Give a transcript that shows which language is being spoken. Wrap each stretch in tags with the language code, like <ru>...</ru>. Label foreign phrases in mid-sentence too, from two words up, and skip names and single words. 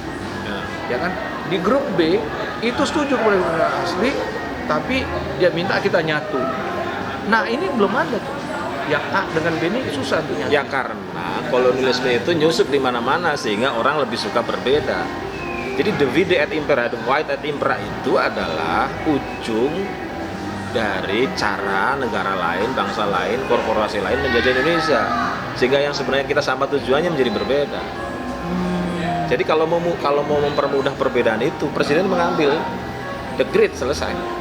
<id>Ya kan? Di grup B itu setuju kembali ke asli, tapi dia minta kita nyatu. Nah ini belum ada tuh. Yang A dengan B ini susah tuh nyatu. Ya karena kolonialisme itu nyusup di mana-mana sehingga orang lebih suka berbeda. Jadi</id> <la>divide et impera, divide et impera</la> <id>itu adalah ujung dari cara negara lain, bangsa lain, korporasi lain menjajah Indonesia. Sehingga yang sebenarnya kita sama tujuannya menjadi berbeda. Jadi kalau mau mempermudah perbedaan itu, presiden mengambil</id> <en>the grid,</en> <id>selesai.</id>